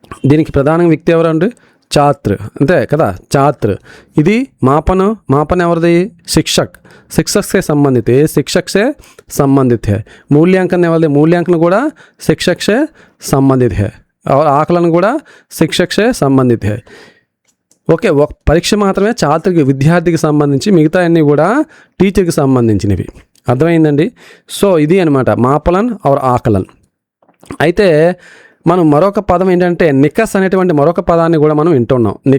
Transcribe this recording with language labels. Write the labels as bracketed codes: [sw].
[te] దీనికి ప్రధాన వ్యక్తి ఎవరు అంటే ఛాత్ర, అంతే కదా, ఛాత్ర. ఇది మాపన ఎవరిది? [hi] शिक्षक से संबंधित है, शिक्षक से संबंधित है. [te] मूल्यांकन ఎవరిది? [hi] मूल्यांकन కూడా शिक्षक से संबंधित है और आकलन కూడా शिक्षक से संबंधित है. [te] ఓకే, ఒక పరీక్ష మాత్రమే విద్యార్థికి సంబంధించి, మిగతా అన్నీ కూడా టీచర్కి సంబంధించినవి. అర్థమైందండి? సో ఇది అనమాట మాపలన్ ఆర్ ఆకలన్. అయితే మనం మరొక పదం ఏంటంటే నికస్ అనేటువంటి మరొక పదాన్ని కూడా మనం వింటున్నాం.